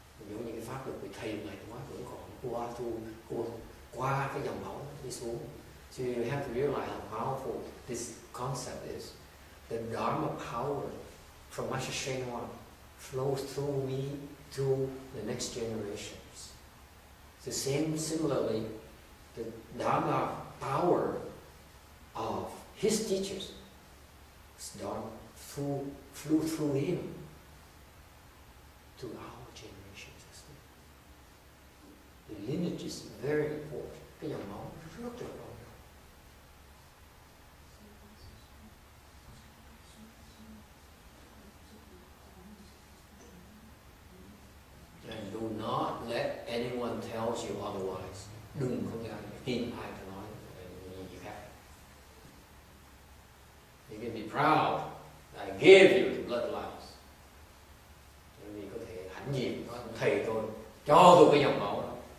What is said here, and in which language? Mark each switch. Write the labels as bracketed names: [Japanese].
[Vietnamese] Giống như cái pháp lực của thầy Ngài Tiến Hóa vẫn còn qua cái dòng máu đi xuống. [English] So you have to realize how powerful this concept is. The Dharma power from Master Sri Noir flows through me to the next generations. So similarly, the Dharma power of his teachers flew through him to our generations as well. The lineage is very important. [Vietnamese] Cái dòng máu rất là quan trọng. [English] And do not let anyone tell you otherwise. [Vietnamese] Đừng có nghe tin ai ta nói gì khác. [English] You can be proud that I gave you the bloodlines. [Vietnamese] Vì có thể hãnh diện nói thầy tôi cho tôi cái dòng máu đó.